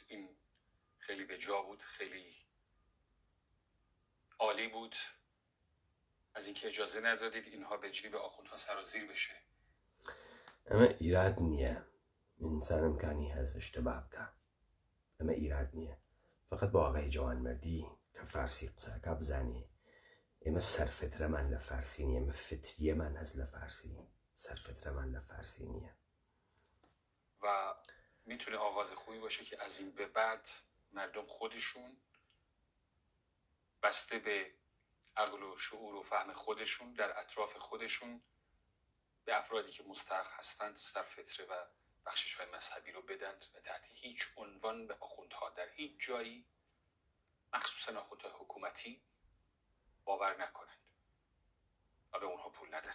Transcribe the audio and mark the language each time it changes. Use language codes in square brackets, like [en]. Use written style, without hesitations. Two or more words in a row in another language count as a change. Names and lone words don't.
[fa] این خیلی به جا بود، خیلی عالی بود. از اینکه اجازه ندادید اینها به جیب آخوندها سرازیر بشه. اما ایراد نیه، انسان امکانی هست اشتباه بکن. اما ایراد نیه، فقط با آقای جوانمردی که [ckb] فارسی قسە کا بزانێ ئێمە سەرفترەمان لە فارسی نییە، ئێمە فتریەمان هەست لە فارسی، سەرفترەمان لە فارسی نییە. [fa] و میتونه آغاز خوبی باشه که از این به بعد مردم خودشون بسته به عقل و شعور و فهم خودشون در اطراف خودشون به افرادی که مستحق هستند سرفتره و بخشش‌های مذهبی رو بدند و تحت هیچ عنوان به آخوندها در هیچ جایی مخصوصا آخوندهای حکومتی باور نکنند و به اونها پول ندن.